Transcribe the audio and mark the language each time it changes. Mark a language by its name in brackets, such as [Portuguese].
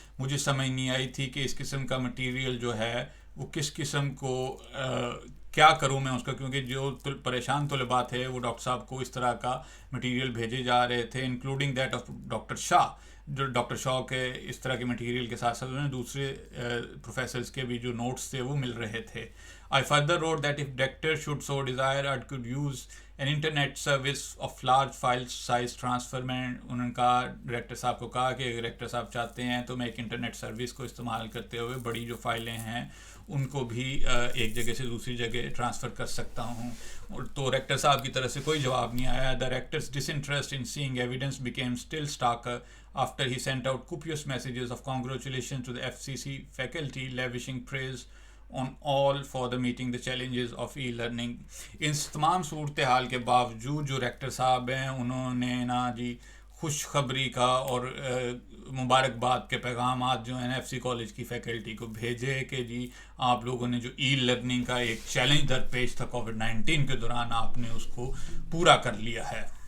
[Urdu] مجھے سمجھ نہیں آئی تھی کہ اس قسم کا مٹیریل جو ہے وہ کس قسم کو کیا کروں میں اس کا، کیونکہ جو پریشان طلباء تھے وہ ڈاکٹر صاحب کو اس طرح کا مٹیریل بھیجے جا رہے تھے، [English] including that of [Urdu] ڈاکٹر شاہ. جو ڈاکٹر شاہ کے اس طرح کے مٹیریل کے ساتھ ساتھ انہیں دوسرے پروفیسرز کے بھی جو نوٹس تھے وہ مل رہے تھے. [English] I further wrote that if director should so desire, I could use an internet service of large file size transfer. [Urdu] میں انہوں نے کہا، ڈائریکٹر صاحب کو کہا کہ ڈائریکٹر صاحب چاہتے ہیں تو میں ایک انٹرنیٹ سروس کو استعمال کرتے ہوئے بڑی جو فائلیں ہیں ان کو بھی ایک جگہ سے دوسری جگہ ٹرانسفر کر سکتا ہوں. تو ریکٹر صاحب کی طرف سے کوئی جواب نہیں آیا. [English] The rector's disinterest in seeing evidence became still starker after he sent out copious messages of congratulations to the FCC faculty, lavishing praise on all for the meeting the challenges of e-learning. [Urdu] اس تمام صورتحال کے باوجود جو rector صاحب ہیں انہوں نے نا جی خوشخبری کا اور مبارکباد کے پیغامات جو ہیں ایف سی کالج کی فیکلٹی کو بھیجے کہ جی آپ لوگوں نے جو ای لرننگ کا ایک چیلنج درپیش تھا کووڈ-19 کے دوران آپ نے اس کو پورا کر لیا ہے.